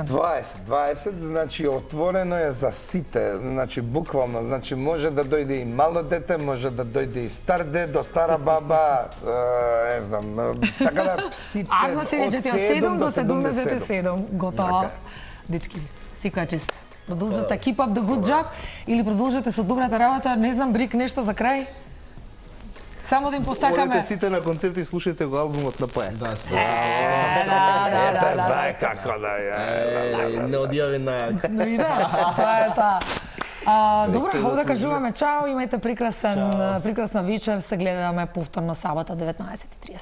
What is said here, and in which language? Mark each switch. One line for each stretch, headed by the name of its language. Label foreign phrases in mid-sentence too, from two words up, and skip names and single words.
Macedonian: 20, значи отворено е за сите, значи буквално, значи може да дојде и мало дете, може да дојде и стар дедо, стара баба, не знам, така да сите Агна се речете од 7 до 77. Готово. Дечки, секоја чест. Продолжете,
English: keep up the good job
Macedonian: или продолжете со добрата работа. Не знам, Брик, нешто за крај? Само да им посакаме. Одете сите на концерти и слушајте го албумот на Паја. Да, знае како да е. Не одјави најак. Тоа е тоа. Добро, овде кажуваме чао, имајте прекрасна вечер, се гледаме повторно сабота 19:30.